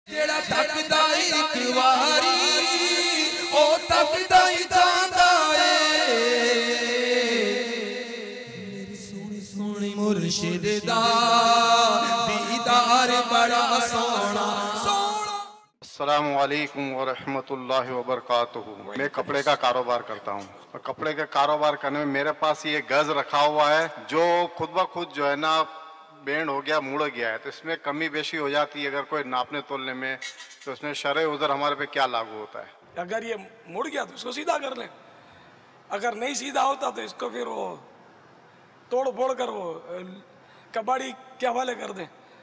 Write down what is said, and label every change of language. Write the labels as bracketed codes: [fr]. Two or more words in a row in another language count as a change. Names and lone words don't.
[pa] جیڑا تکدا اک واری او تکدا ہی جاندا اے میری سونی سونی مرشد دا دیدار بڑا سونا سونا. [ar] السلام عليكم ورحمة الله وبركاته. [ur] میں کپڑے کا کاروبار کرتا ہوں اور کپڑے کا کاروبار کرنے میں میرے پاس یہ گز رکھا ہوا ہے جو خود بہ خود جو ہے نا بینڈ ہو گیا، مڑ گیا ہے، تو اس میں کمی بیشی ہو جاتی ہے اگر کوئی ناپنے تولنے میں، تو اس میں شرع عذر ہمارے پے کیا لاگو ہوتا ہے. اگر یہ مڑ گیا تو اس کو سیدھا کر لیں، اگر نہیں سیدھا ہوتا تو اس کو پھر وہ توڑ پھوڑ کر وہ کباڑی کے حوالے کر دیں.